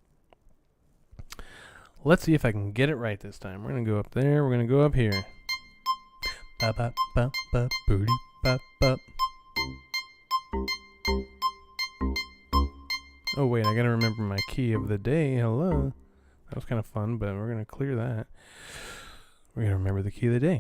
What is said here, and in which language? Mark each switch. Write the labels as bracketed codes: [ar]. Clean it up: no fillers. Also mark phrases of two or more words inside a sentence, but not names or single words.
[en] Let's see if I can get it right this time. We're gonna go up there. We're gonna go up here. Ba ba ba ba booty ba ba. Oh wait, I gotta remember my key of the day. Hello. That was kind of fun, but we're gonna clear that. We're gonna remember the key of the day.